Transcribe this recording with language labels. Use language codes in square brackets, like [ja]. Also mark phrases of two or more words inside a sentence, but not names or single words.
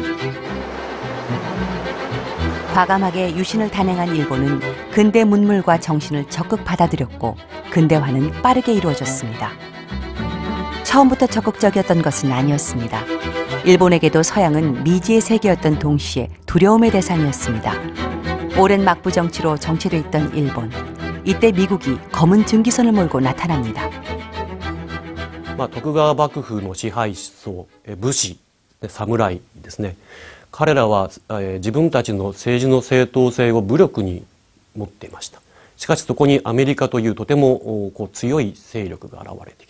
[ko] 과감하게 유신을 단행한 일본은 근대 문물과 정신을 적극 받아들였고 근대화는 빠르게 이루어졌습니다. 처음부터 적극적이었던 것은 아니었습니다. 일본에게도 서양은 미지의 세계였던 동시에 두려움의 대상이었습니다. 오랜 막부 정치로 정체돼 있던 일본. 이때 미국이 검은 증기선을 몰고 나타납니다. [ja] 徳川幕府の支配層、武士、侍ですね。彼らは、自分たちの政治の正当性を武力に持っていました。しかしそこにアメリカというとても強い勢力が現れてきた。